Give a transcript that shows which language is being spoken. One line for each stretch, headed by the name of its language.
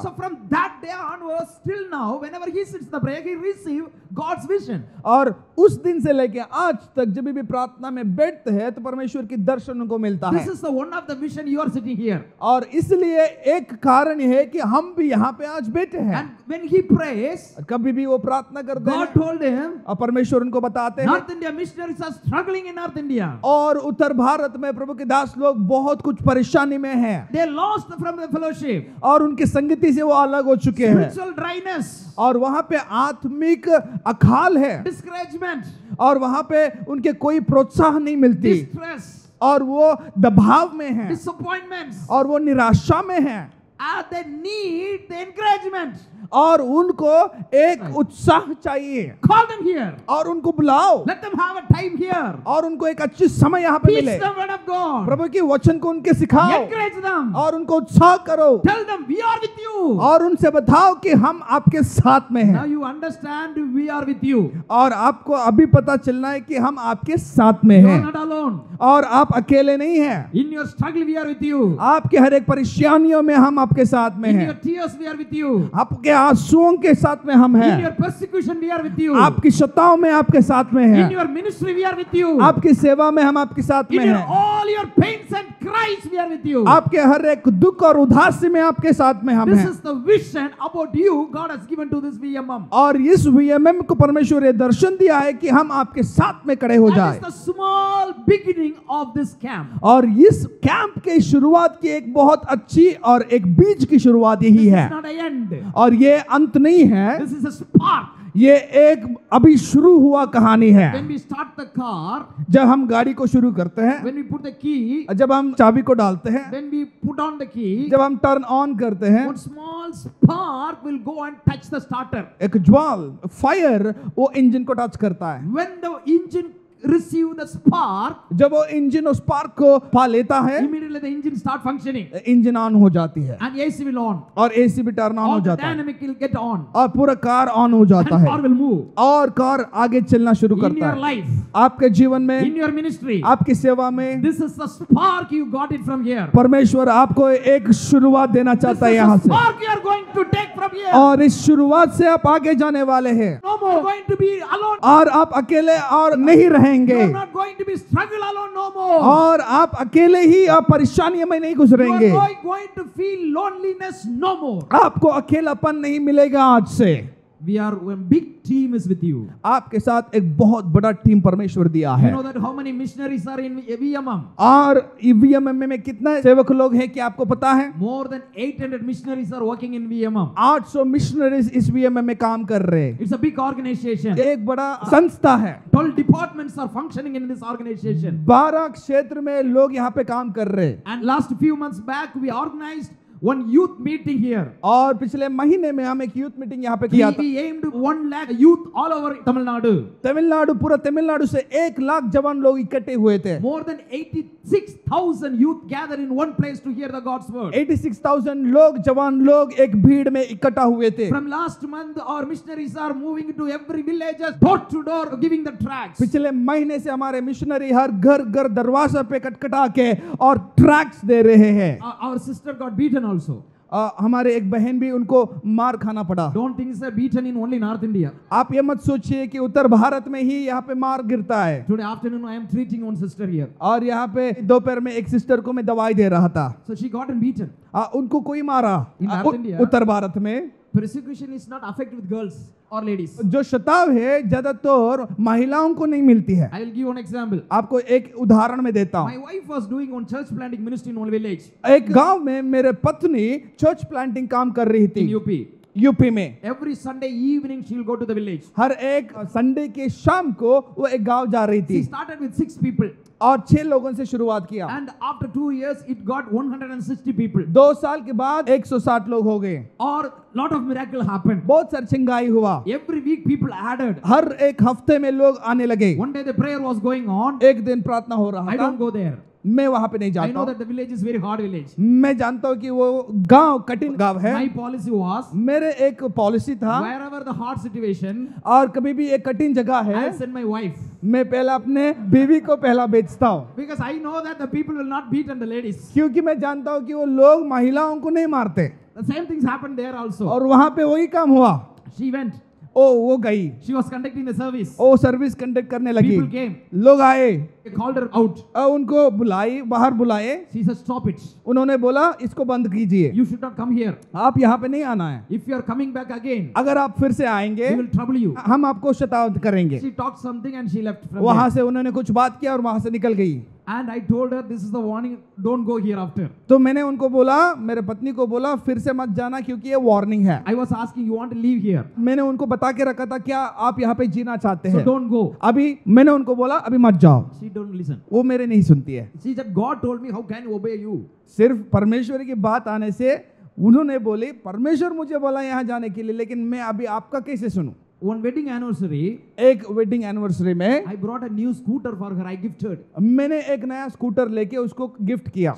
English: So from that day onwards till now, whenever he sits in the prayer, he receives God's vision.
Hindi: और उस दिन से लेके आज तक जब भी प्रार्थना में बैठते हैं तो परमेश्वर की दर्शन उनको मिलता है।
English: This is the one of the vision you are sitting here.
Hindi: और इसलिए एक कारण है कि हम भी यहाँ पे आज बैठे हैं।
English: And when he prays,
Hindi: कभी भी वो प्रार्थना करते
English: God
Hindi: हैं
English: told him,
Hindi: और परमेश्वर उनको बताते हैं।
English: North India missionaries are struggling in North India.
Hindi: और उत्तर भारत में प्रभु के दास लोग बहुत कुछ परेशानी में हैं
English: They lost from the fellowship.
Hindi: और उनकी संगति से वो अलग हो चुके हैं
English: Spiritual dryness,
Hindi: और वहाँ पे आत्मिक अकाल है
English: discouragement,
Hindi: और वहाँ पे उनके कोई प्रोत्साहन नहीं मिलती
English: distress,
Hindi: और वो दबाव में हैं
English: disappointments.
Hindi: और वो निराशा में हैं
English: They need the encouragement.
Hindi: और उनको एक उत्साह चाहिए
English: Call them here.
Hindi: और उनको बुलाओ
English: Let them have a time here.
Hindi: और उनको एक अच्छी समय यहाँ पे
English: Teach
Hindi: मिले।
English: the word of God.
Hindi: प्रभु की वचन को उनके सिखाओ
English: Encourage them.
Hindi: और उनको उत्साह करो
English: Tell them we are with you.
Hindi: और उनसे बताओ कि हम आपके साथ में
English: Now
Hindi: हैं
English: you understand we are with you.
Hindi: और आपको अभी पता चलना है कि हम आपके साथ में
English: You are
Hindi: हैं
English: not alone.
Hindi: और आप अकेले नहीं हैं।
English: In your struggle we are with you.
Hindi: आपके हर एक परेशानियों में हम आपके साथ में
English: In
Hindi: हैं।
English: your tears we are with you.
Hindi: आपके आंसुओं के साथ में हम
English: In
Hindi: हैं।
English: your persecution we are with you.
Hindi: आपकी शताओं में आपके साथ में
English: In
Hindi: हैं।
English: your ministry we are with you.
Hindi: आपकी सेवा में हम आपके साथ
English: In
Hindi: में
English: your
Hindi: हैं।
English: all your pains and cries we are with you.
Hindi: आपके हर एक दुख और उदासी में आपके साथ में हम
English: This
Hindi: हैं।
English: is the vision about you God has given to this VMM.
Hindi: और इस VMM को परमेश्वर ने दर्शन दिया है कि हम आपके साथ में खड़े हो
English: That
Hindi: जाए
English: is the small beginning of this camp.
Hindi: और इस कैंप के शुरुआत की एक बहुत अच्छी और एक बीज की शुरुआत यही
English: This
Hindi: है
English: is not an end.
Hindi: और ये अंत नहीं है,
English: This is a spark.
Hindi: ये एक अभी शुरू हुआ कहानी है।
English: When we start the car,
Hindi: जब हम गाड़ी को शुरू करते हैं,
English: when we put the key,
Hindi: जब हम चाबी को डालते हैं,
English: when we put on the key,
Hindi: जब हम टर्न ऑन करते हैं,
English: one small spark will go and touch the starter.
Hindi: एक ज्वाल फायर वो इंजन को टच करता है।
English: When the engine receive the spark,
Hindi: जब वो इंजन उस स्पार्क को पा लेता है,
English: immediately the engine start functioning
Hindi: engine on हो जाती है
English: and AC will on.
Hindi: और एसी भी टर्न ऑन हो
English: All the
Hindi: जाता है
English: dynamic will get on
Hindi: और पूरा कार ऑन हो जाता
English: and
Hindi: है
English: car will move.
Hindi: और कार आगे चलना शुरू
English: In
Hindi: करता
English: your
Hindi: है।
English: life,
Hindi: आपके जीवन में,
English: in your ministry,
Hindi: आपकी सेवा में
English: this is the spark you got it from here.
Hindi: परमेश्वर आपको एक शुरुआत देना
English: This
Hindi: चाहता है
English: is
Hindi: यहाँ
English: the
Hindi: से
English: spark you are going to take from here.
Hindi: और इस शुरुआत से आप आगे जाने वाले हैं
English: No more going to be alone.
Hindi: और आप अकेले और नहीं
English: You
Hindi: रहेंगे
English: are not going to be struggle alone no more.
Hindi: और आप अकेले ही आप परेशानियों में नहीं
English: You
Hindi: गुजरेंगे।
English: are going to feel loneliness no more.
Hindi: आपको अकेलापन नहीं मिलेगा आज से।
English: We are one big team is with you.
Hindi: आपके साथ एक बहुत बड़ा टीम परमेश्वर दिया
English: You
Hindi: है
English: know that how many missionaries are in VMM?
Hindi: और ईवीएम में कितना सेवक लोग हैं कि आपको पता है?
English: More than 800 missionaries are working in VMM.
Hindi: 800 missionaries इस वीएमएम में काम कर रहे हैं।
English: It's a big organization.
Hindi: एक बड़ा संस्था है।
English: 12 departments are functioning in this organization.
Hindi: 12 क्षेत्र में लोग यहाँ पे काम कर रहे हैं
English: And last few months back, we organized one youth meeting here.
Hindi: और पिछले महीने में हम एक यूथ मीटिंग यहाँ पे किया था।
English: We aimed 1 lakh youth all over Tamil Nadu.
Hindi: Tamil Nadu, पूरा तमिलनाडु से 1 लाख जवान लोग इकट्ठे हुए थे।
English: More than 86,000 youth gathered in one place to hear the God's word.
Hindi: 86,000 लोग, जवान लोग एक भीड़ में इकट्ठा हुए थे।
English: From last month, our missionaries are moving to every village, door to door, giving the tracts.
Hindi: पिछले महीने से हमारे मिशनरी हर घर घर दरवाजा पे खटखटा के और ट्रैक्स दे रहे हैं।
English: Our sister got beaten also.
Hindi: हमारे एक बहन भी उनको मार खाना पड़ा।
English: Don't think it's beaten in only North India.
Hindi: आप ये मत सोचिए कि उत्तर भारत में ही यहाँ पे मार गिरता है।
English: Today afternoon, I am treating one sister here.
Hindi: और यहाँ पे दोपहर में एक सिस्टर को मैं दवाई दे रहा था।
English: So she got beaten.
Hindi: उनको कोई मारा।
English: In North India?
Hindi: उत्तर भारत में
English: Persecution is not affected with girls or ladies.
Hindi: जो शताब है ज्यादातर महिलाओं को नहीं मिलती है।
English: I will give one example.
Hindi: आपको एक उदाहरण में देता
English: My
Hindi: हूँ।
English: wife was doing one church planting ministry in one village
Hindi: एक गांव में मेरे पत्नी चर्च प्लांटिंग काम कर रही
English: in
Hindi: थी
English: UP.
Hindi: यूपी में।
English: Every Sunday evening she will go to the village.
Hindi: हर एक संडे के शाम को वो एक गांव जा रही
English: She
Hindi: थी
English: started with 6 people.
Hindi: और 6 लोगों से शुरुआत किया।
English: And after 2 years, it got 160 people.
Hindi: 2 साल के बाद 160 लोग हो गए।
English: Or lot of miracle happened.
Hindi: बहुत सारी चिंगाई हुआ।
English: Every week people added.
Hindi: हर एक हफ्ते में लोग आने लगे।
English: One day the prayer was going on.
Hindi: एक दिन प्रार्थना हो रहा
English: I
Hindi: था।
English: don't go there.
Hindi: मैं वहां पे नहीं
English: I
Hindi: जाता
English: know
Hindi: हूं।
English: that the village is very hard village.
Hindi: मैं जानता हूं कि वो गांव कठिन गांव है।
English: My policy was,
Hindi: मेरे एक पॉलिसी था,
English: wherever the hard situation,
Hindi: और कभी भी एक कठिन जगह है,
English: I'll send my wife.
Hindi: मैं पहले अपने बीवी को पहला बेचता हूं,
English: Because I know that the people will not beat on the ladies.
Hindi: क्योंकि मैं जानता हूं कि वो लोग महिलाओं को नहीं मारते।
English: The same things happened there also.
Hindi: और वहां पे वही काम हुआ।
English: She went.
Hindi: वो गई,
English: She was conducting the service.
Hindi: वो सर्विस कंडक्ट करने लगी,
English: People came.
Hindi: लोग आए,
English: They called her out.
Hindi: उनको बुलाई, बाहर बुलाए,
English: She said, stop it.
Hindi: उन्होंने बोला इसको बंद कीजिए,
English: You should not come here.
Hindi: आप यहाँ पे नहीं आना है,
English: If you are coming back again,
Hindi: अगर आप फिर से आएंगे
English: we will trouble you.
Hindi: हम आपको शताब्द करेंगे।
English: She talked something and she left from
Hindi: वहां
English: there.
Hindi: से उन्होंने कुछ बात किया और वहां से निकल गई।
English: And I told her, this is the warning, don't go here after.
Hindi: तो मैंने उनको बोला, मेरे पत्नी को बोला फिर से मत जाना क्योंकि ये वार्निंग है।
English: I was asking, you want to leave here?
Hindi: मैंने उनको बता के रखा था क्या आप यहाँ पे जीना चाहते
English: So
Hindi: हैं,
English: don't go.
Hindi: अभी मैंने उनको बोला अभी मत जाओ,
English: She don't listen.
Hindi: वो मेरे नहीं सुनती है।
English: She said, God told me, how can you obey you?
Hindi: सिर्फ परमेश्वर की बात आने से उन्होंने बोली परमेश्वर मुझे बोला यहाँ जाने के लिए, लेकिन मैं अभी आपका कैसे सुनूं।
English: One wedding anniversary,
Hindi: एक वेडिंग एनिवर्सरी में
English: I brought a new scooter for her. I gifted.
Hindi: मैंने एक नया स्कूटर लेके उसको गिफ्ट किया।